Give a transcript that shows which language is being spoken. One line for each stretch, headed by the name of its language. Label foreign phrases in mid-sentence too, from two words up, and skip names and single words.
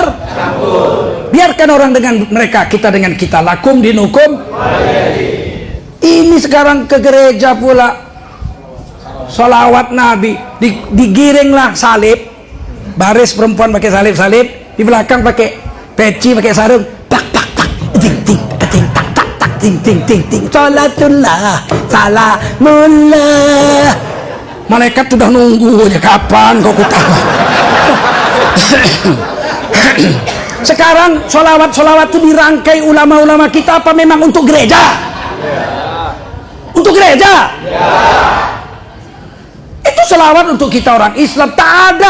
Indonesian: Biarkan orang dengan mereka, kita dengan kita.
Arabic: لكم دينكم.
Indonesian: Ini sekarang ke gereja pula, sholawat Nabi, digiringlah salib, baris perempuan pakai salib-salib, di belakang pakai peci, pakai sarung, tak tak tak, ting ting ting tak tak tak, ting ting ting ting,
Arabic: صلاة الله، سلام الله.
Indonesian: Malaikat sudah nunggu aja, kapan kau kutawa. Sekarang sholawat itu dirangkai ulama-ulama kita apa memang untuk gereja? Untuk gereja? Itu sholawat untuk kita orang Islam, tak ada.